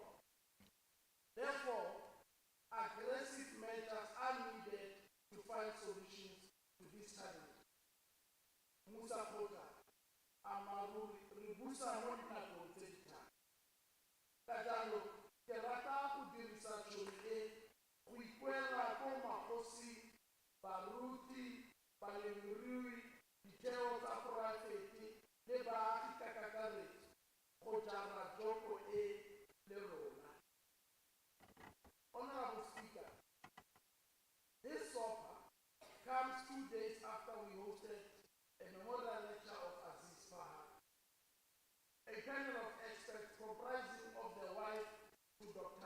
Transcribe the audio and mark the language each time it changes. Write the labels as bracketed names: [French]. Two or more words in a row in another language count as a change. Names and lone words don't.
[English] Therefore, aggressive measures are needed to find solutions to this challenge. [Tswana] Musa Kota, Amaru, Ribusa Mona Koteta. Kajalo, Kerata Udirisa Chole, Wikwela Mokgosi, Baruti, Balemurui, Diteo tsa poraefete le baagi ka kakaretso go jara joko e le rona. [English] Honorable Speaker, this SOPA comes 2 days after we hosted a memorial lecture of Aziz Fahad, a panel of experts comprising of the wife to Dr.